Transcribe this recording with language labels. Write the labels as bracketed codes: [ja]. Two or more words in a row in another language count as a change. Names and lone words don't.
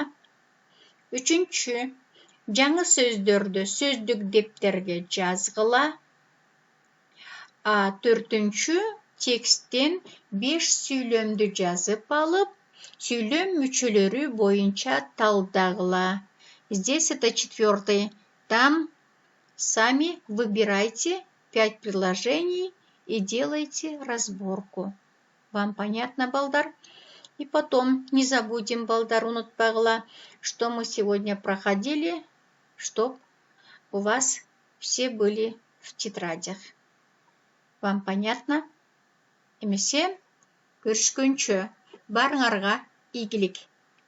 [ky] 3-чү, жаңы сөздөрдү сөздүк дептерге жазгыла. 4-чү, тексттен 5 сүйлөмдү жазып алып, сүйлөм мүчөлөрү боюнча талдагыла. [ru] Здесь это 4-й. Там сами выбирайте 5 предложений и делайте разборку. Вам понятно, балдар? И потом не забудем, [ky] балдар, унутпагыла, [ru] что мы сегодня проходили, чтоб у вас все были в тетрадях. Вам понятно? [ky] Эмесе, көрүшкөнчө, барыңарга ийгилик.